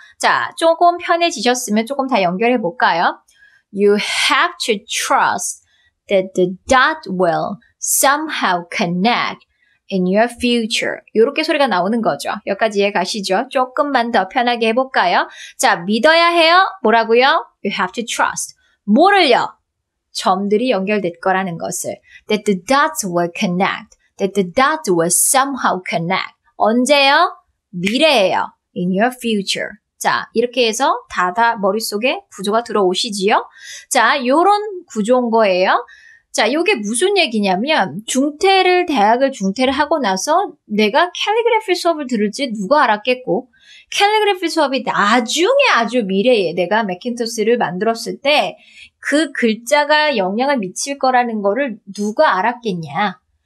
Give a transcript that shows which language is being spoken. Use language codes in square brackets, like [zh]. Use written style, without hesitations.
[ko] 자, 조금 편해지셨으면 조금 다 연결해 볼까요? [en] You have to trust that the dot will somehow connect in your future. [ko] 이렇게 소리가 나오는 거죠. 여기까지 이해 가시죠? 조금만 더 편하게 해볼까요? 자, 믿어야 해요. 뭐라고요? [en] You have to trust. [ko] 뭐를요? 점들이 연결될 거라는 것을. [en] That the dots will connect. That the dots will somehow connect. [ko] 언제요? 미래예요. [en] In your future. [ko] 자, 이렇게 해서 다 머릿속에 구조가 들어오시지요? 자, 요런 구조인 거예요. 자, 요게 무슨 얘기냐면 대학을 중퇴를 하고 나서 내가 캘리그래피 수업을 들을지 누가 알았겠고 캘리그래피 수업이 나중에 아주 미래에 내가 맥킨토스를 만들었을 때 그 글자가 영향을 미칠 거라는 거를 누가 알았겠냐.